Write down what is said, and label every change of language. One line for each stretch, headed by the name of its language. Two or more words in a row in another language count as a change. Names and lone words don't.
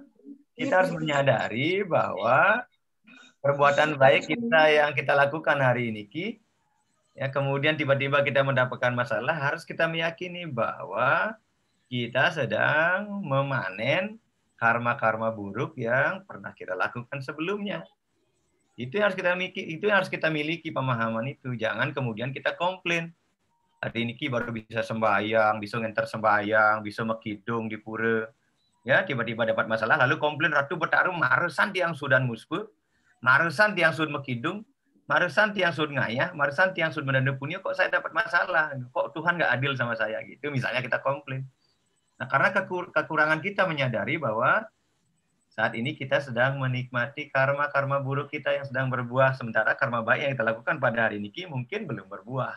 Indonesian: Kita harus menyadari bahwa perbuatan baik kita yang kita lakukan hari ini, ya kemudian tiba-tiba kita mendapatkan masalah, harus kita meyakini bahwa kita sedang memanen karma-karma buruk yang pernah kita lakukan sebelumnya. Itu yang harus kita miliki pemahaman itu. Jangan kemudian kita komplain. Hari ini baru bisa sembahyang, bisa ngenter sembahyang, bisa mekidung di pura. Ya, tiba-tiba dapat masalah, lalu komplain
Balinese: Ratu Betara marusan tiang sudan musku, marusan tiang sud mekidung, marusan tiang sud ngayah, marusan tiang sud mendana punya,
Indonesian: kok saya dapat masalah? Kok Tuhan nggak adil sama saya gitu? Misalnya kita komplain. Nah, karena kekurangan kita menyadari bahwa saat ini kita sedang menikmati karma-karma buruk kita yang sedang berbuah, sementara karma baik yang kita lakukan pada hari ini mungkin belum berbuah.